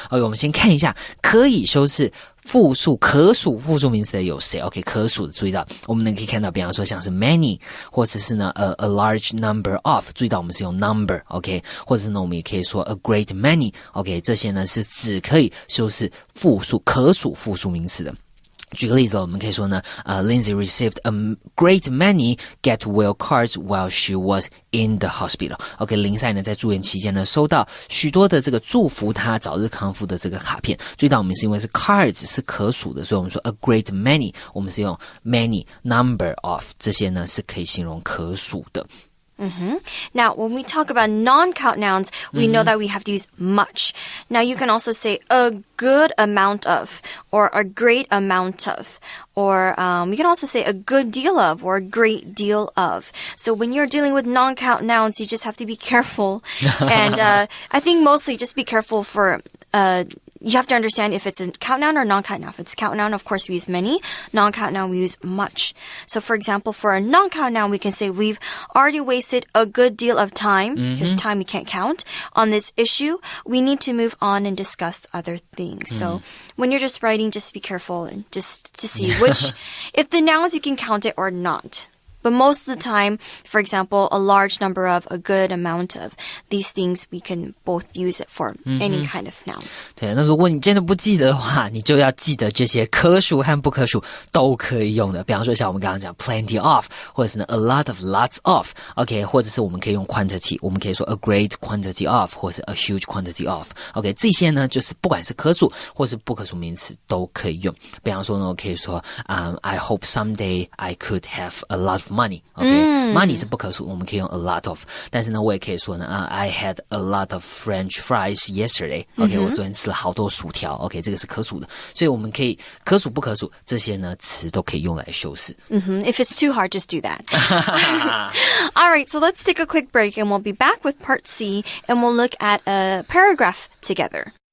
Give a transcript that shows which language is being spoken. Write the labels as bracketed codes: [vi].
[zh] OK， 我们先看一下可以修饰复数可数复数名词的有谁 ？OK， 可数的注意到，我们可以看到，比方说像是 many， 或者是呢a large number of， 注意到我们是用 number，OK， 或者是呢我们也可以说 a great many，OK， 这些呢是只可以修饰复数可数复数名词的。举个例子，我们可以说呢 [en] Lindsay received a great many get well cards while she was in the hospital. [zh] OK， 林赛呢在住院期间呢收到许多的这个祝福她早日康复的这个卡片。注意到我们是因为是 cards 是可数的，所以我们说 a great many， 我们是用 many number of 这些呢是可以形容可数的。 [en] Now, when we talk about non-count nouns, we know that we have to use much. Now, you can also say a good amount of, or a great amount of, or we can also say a good deal of, or a great deal of. So when you're dealing with non-count nouns, you just have to be careful. And I think mostly just be careful for... you have to understand if it's a count noun or non-count noun. If it's count noun, of course, we use many. Non-count noun, we use much. So, for example, for a non-count noun, we can say we've already wasted a good deal of time, because time we can't count, on this issue. We need to move on and discuss other things. So, when you're just writing, just be careful and just to see which, if the nouns you can count it or not. But most of the time, for example, a large number of, a good amount of, these things we can both use it for any kind of noun. [zh] 对，那如果你真的不记得的话，你就要记得这些可数和不可数都可以用的。比方说像我们刚刚讲 plenty of， 或者是呢 a lot of lots of，OK， 或者是我们可以用 quantity， 我们可以说 a great quantity of， 或是 a huge quantity of，OK， 这些呢就是不管是可数或是不可数名词都可以用。比方说呢，我可以说 [en] I hope someday I could have a lot of money, [zh] OK， money 是不可数，我们可以用 a lot of， 但是呢，我也可以说呢 [en] I had a lot of French fries yesterday, [zh] OK， 我昨天吃了好多薯条 ，OK， 这个是可数的，所以我们可以可数不可数这些呢词都可以用来修饰。 [en] If it's too hard, just do that. All right, so let's take a quick break and we'll be back with part C and we'll look at a paragraph together.